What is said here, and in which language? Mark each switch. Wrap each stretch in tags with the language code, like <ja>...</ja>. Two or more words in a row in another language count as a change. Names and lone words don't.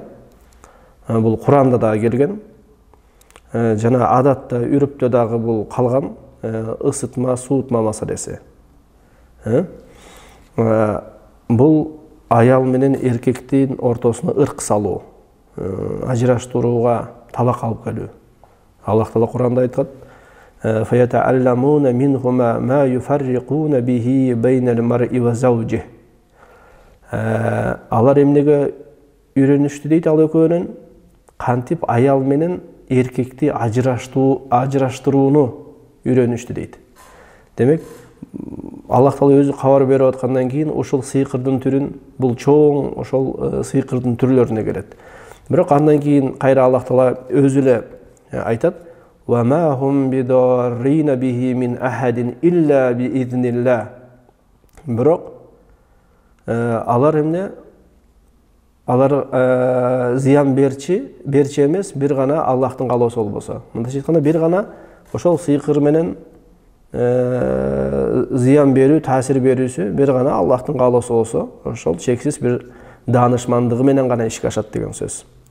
<ky>Бул Куранда дагы келген. Жана адатта, үрүптө дагы бул калган ысытма, суутма маселеси. Бул аял менен эркектин ортосуна ырк салуу, ажыраштырууга талак алып келүү. Аллах Таала Куранда айткан:</ky> <ar>"فيتعلمون منهما ما يفرقون به بين المرء وزوجه".</ar> <ky>Алар эмнеге үйрөнүштү дейт ал экөөнөн? Кантип аял менен эркекти ажыраштырууну үйрөнүштү дейт. Демек, Аллах Таала өзү кабар берип аткандан кийин ошол сыйкырдын түрүн, бул чоң ошол сыйкырдын түрлөрүнө келет. Бирок андан кийин кайра Аллах Таала өзү эле айтат:</ky> <ar>"وما هم بضارين به من أحد إلا بإذن الله".</ar> <ky>Бирок алар эмне? Алар зыян берчи эмес, бир гана Аллахтын каалоосу болбосо. Мындайча айтканда, бир гана ошол сыйкыр менен зыян берүү, таасир берүүсү бир гана Аллахтын каалоосу болсо, ошол чексиз бир даанышмандыгы менен гана ишке ашат деген сөз.</ky>